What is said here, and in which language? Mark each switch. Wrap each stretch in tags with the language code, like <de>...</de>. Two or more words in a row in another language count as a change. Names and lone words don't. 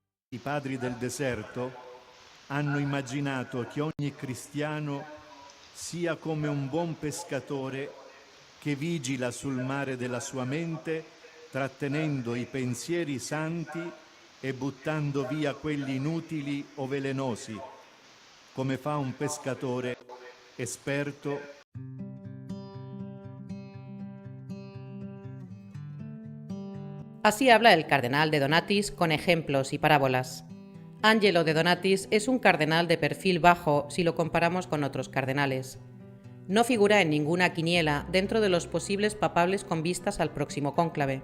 <it>I padri del deserto hanno immaginato che ogni cristiano sia come un buon pescatore che vigila sul mare della sua mente, trattenendo i pensieri santi e buttando via quelli inutili o velenosi, come fa un pescatore esperto.</it> <es>Así habla el cardenal de Donatis con ejemplos y parábolas. Angelo de Donatis es un cardenal de perfil bajo si lo comparamos con otros cardenales. No figura en ninguna quiniela dentro de los posibles papables con vistas al próximo cónclave.</es>